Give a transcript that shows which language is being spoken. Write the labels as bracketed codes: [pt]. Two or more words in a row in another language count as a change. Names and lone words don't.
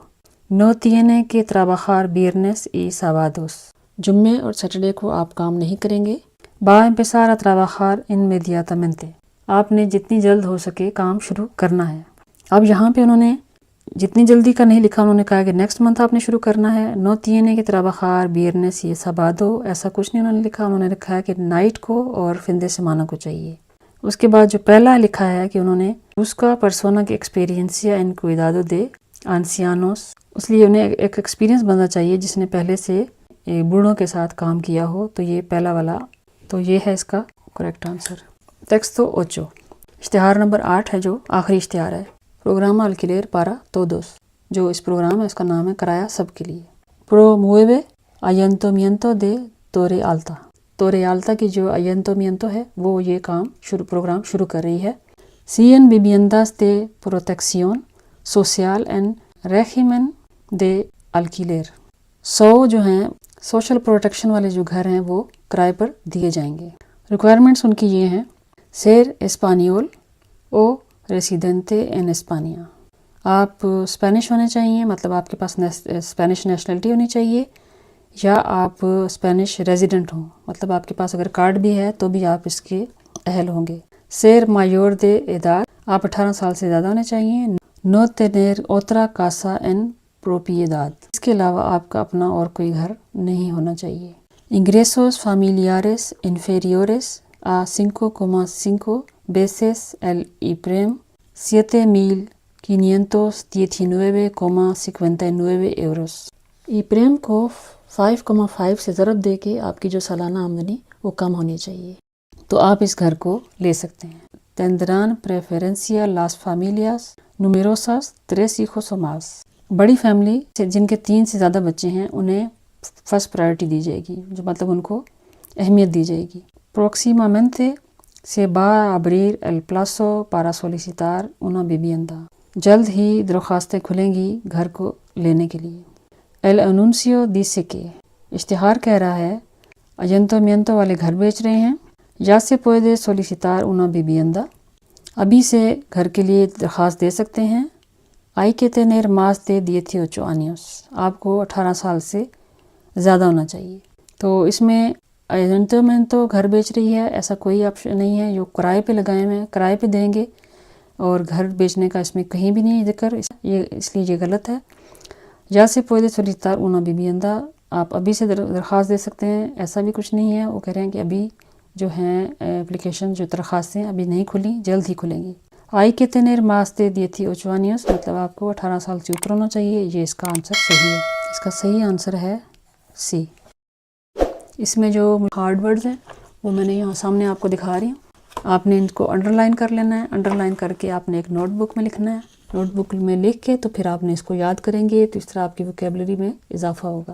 [es] no tiene que trabajar viernes y sábados، [ur] جمعے اور سیٹرڈے کو آپ کام نہیں کریں گے۔ [es] va a empezar a trabajar inmediatamente، [ur] آپ نے جتنی جلد ہو سکے کام شروع کرنا ہے۔ اب یہاں پہ انہوں نے جتنی جلدی کا نہیں لکھا، انہوں نے کہا کہ [en] next month [ur] آپ نے شروع کرنا ہے۔ [es] no tiene que trabajar viernes y sábado، [ur] ایسا کچھ نہیں انہوں نے لکھا، انہوں نے لکھا ہے کہ نائٹ کو اور [es] fin de semana [ur] کو چاہیے۔ اس کے بعد جو پہلا لکھا ہے کہ انہوں نے اس کا پرسونا کی [es] experiencia en cuidado de ancianos، [ur] اس لیے انہیں ایک ایکسپیرینس بننا چاہیے جس نے پہلے سے بوڑھوں کے ساتھ کام کیا ہو، تو یہ پہلا والا، تو یہ ہے اس کا [en] correct answer. [ur] ٹیکسٹ 8، اشتہار نمبر 8 ہے جو آخری اشتہار ہے۔ [es] پروگرام alquiler para todos، [ur] جو اس پروگرام ہے اس کا نام ہے کرایہ سب کے لیے۔ [es] promueve ayuntamiento de Torre Alta، [ur] تورے آلتا کی جو ayuntamiento ہے وہ یہ پروگرام شروع کر رہی ہے۔ [es] 100 viviendas de protección social en régimen de alquiler، [ur] 100 جو ہیں [en] social protection [ur] والے جو گھر ہیں وہ کرائے پر دیے جائیں گے۔ ریکوائرمنٹس ان کی یہ ہیں [es] ser español o residente en España، [ur] آپ اسپینش ہونے چاہیے، مطلب آپ کے پاس [en] Spanish nationality [ur] ہونی چاہیے، یا آپ [en] Spanish resident [ur] ہوں، مطلب آپ کے پاس اگر کارڈ بھی ہے تو بھی آپ اس کے اہل ہوں گے۔ [es] ser mayor de edad، [ur] آپ 18 سال سے زیادہ ہونے چاہیے۔ [es] no tener otra casa en propiedad، [ur] اس کے علاوہ آپ کا اپنا اور کوئی گھر نہیں ہونا چاہیے۔ [es] ingresos familiares inferiores a 5,5 veces el IPREM 7.519,59 euros۔ [ur] IPREM کو 5,5 سے ضرب دے کے آپ کی جو سالانہ آمدنی وہ کم ہونی چاہیے، تو آپ اس گھر کو لے سکتے ہیں۔ [es] tendrán preferencia las familias numerosas 3 hijos o más، [ur] بڑی فیملی جن کے 3 سے زیادہ بچے ہیں انہیں [en] first priority [ur] دی جائے گی، جو مطلب ان کو اہمیت دی جائے گی۔ [es] próximamente se va a abrir el plazo para solicitar una vivienda، [ur] جلد ہی درخواستیں کھلیں گی گھر کو لینے کے لیے۔ [es] el anuncio dice que، [ur] اشتہار کہہ رہا ہے ayuntamiento والے گھر بیچ رہے ہیں۔ [es] ya se puede solicitar una vivienda، [ur] ابھی سے گھر کے لیے درخواست دے سکتے ہیں۔ [es] hay que tener más de 18 años، [ur] آپ کو 18 سال سے زیادہ ہونا چاہیے۔ تو اس میں ayuntamiento گھر بیچ رہی ہے، ایسا کوئی آپشن نہیں ہے، جو کرائے پہ لگائے ہوئے ہیں کرائے پہ دیں گے، اور گھر بیچنے کا اس میں کہیں بھی نہیں ذکر، اس لیے یہ غلط ہے۔ [es] ya se puede solicitar una vivienda، [ur] آپ ابھی سے درخواست دے سکتے ہیں، ایسا بھی کچھ نہیں ہے۔ وہ کہہ رہے ہیں کہ ابھی جو ہیں اپلیکیشن جو درخواستیں ابھی نہیں کھلی، جلد ہی کھلیں گی۔ [es] hay que tener más de 18 años، [ur] مطلب آپ کو 18 سال سے اوپر ہونا چاہیے، یہ اس کا آنسر صحیح ہے۔ اس کا صحیح آنسر ہے سی۔ اس میں جو [en] hard words [ur] ہیں وہ میں نے یہاں سامنے آپ کو دکھا رہی ہوں. آپ نے ان کو انڈر لائن کر لینا ہے. انڈر لائن کر کے آپ نے ایک نوٹ بک میں لکھنا ہے. نوٹ بک میں لکھ کے تو پھر آپ نے اس کو یاد کریں گے تو اس طرح آپ کی ووکیبلری میں اضافہ ہوگا.